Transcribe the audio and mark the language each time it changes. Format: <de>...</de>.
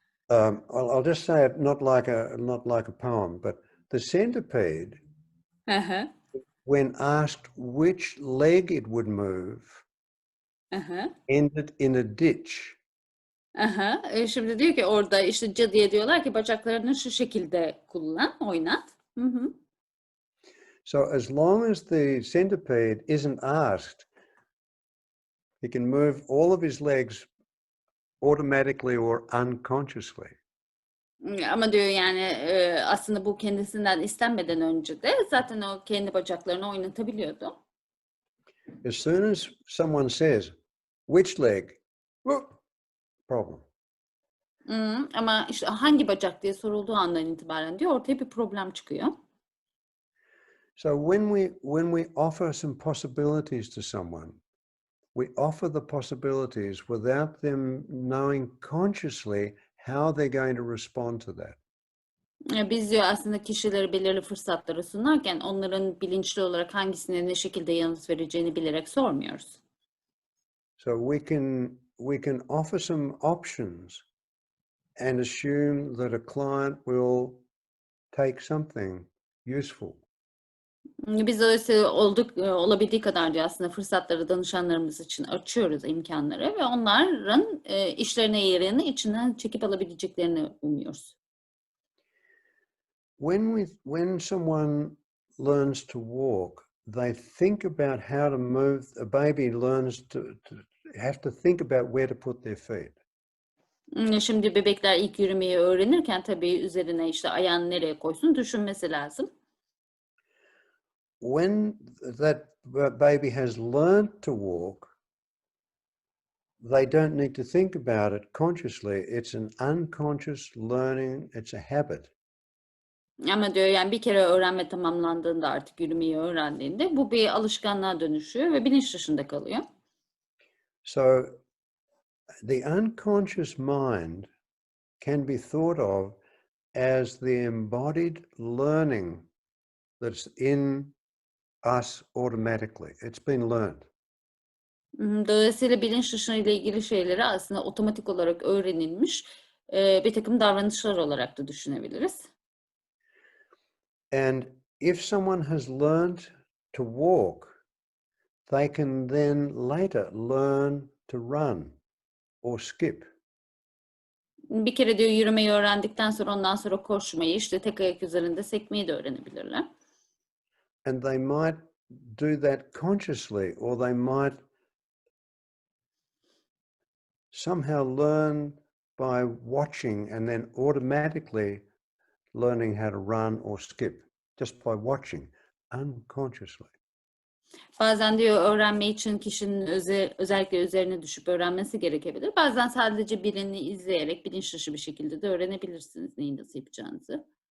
<en>I'll just say it not like a poem, but the centipede, when asked which leg it would move, ended in a ditch.</en> <tr>Şimdi diyor ki orada işte cadıya diyorlar ki bacaklarını şu şekilde kullan, oynat.</tr> <en>So as long as the centipede isn't asked, he can move all of his legs automatically or unconsciously.</en> <tr>Ama diyor yani aslında bu kendisinden istenmeden önce de zaten o kendi bacaklarını oynatabiliyordu.</tr> <en>As soon as someone says, which leg? Problem.</en> <tr>Ama işte hangi bacak diye sorulduğu andan itibaren diyor ortaya bir problem çıkıyor.</tr> <en>So when we offer some possibilities to someone, we offer the possibilities without them knowing consciously how they're going to respond to that.</en> <tr>Biz diyor aslında kişilere belirli fırsatları sunarken onların bilinçli olarak hangisine ne şekilde yanıt vereceğini bilerek sormuyoruz.</tr> <en>So we can offer some options and assume that a client will take something useful.</en> <tr>Biz dolayısıyla olabildiği kadar diyor aslında fırsatları danışanlarımız için açıyoruz imkanları ve onların işlerine yarayını içinden çekip alabileceklerini umuyoruz.</tr> <en>When someone learns to walk, they think about how to move. A baby learns to have to think about where to put their feet.</en> <tr>Şimdi bebekler ilk yürümeyi öğrenirken tabii üzerine işte ayağını nereye koysun düşünmesi lazım.</tr> <en>When that baby has learned to walk, they don't need to think about it consciously. It's an unconscious learning. It's a habit.</en> <tr>Ama diyor yani bir kere öğrenme tamamlandığında artık yürümeyi öğrendiğinde bu bir alışkanlığa dönüşüyor ve bilinç dışında kalıyor.</tr> <en>So the unconscious mind can be thought of as the embodied learning that's in us automatically. It's been learned.</en> <tr>Dolayısıyla bilinç dışı ile ilgili şeyleri aslında otomatik olarak öğrenilmiş bir takım davranışlar olarak da düşünebiliriz.</tr> <en>And if someone has learned to walk, they can then later learn to run or skip.</en> <tr>Bir kere diyor yürümeyi öğrendikten sonra ondan sonra koşmayı, işte tek ayak üzerinde sekmeyi de öğrenebilirler.</tr> <en>And they might do that consciously, or they might somehow learn by watching and then automatically learning how to run or skip just by watching unconsciously.</en> <tr>Bazen diyor öğrenme için kişinin özellikle üzerine düşüp öğrenmesi gerekebilir. Bazen sadece birini izleyerek bilinç dışı bir şekilde de öğrenebilirsiniz neyi nasıl yapacağınızı.</tr>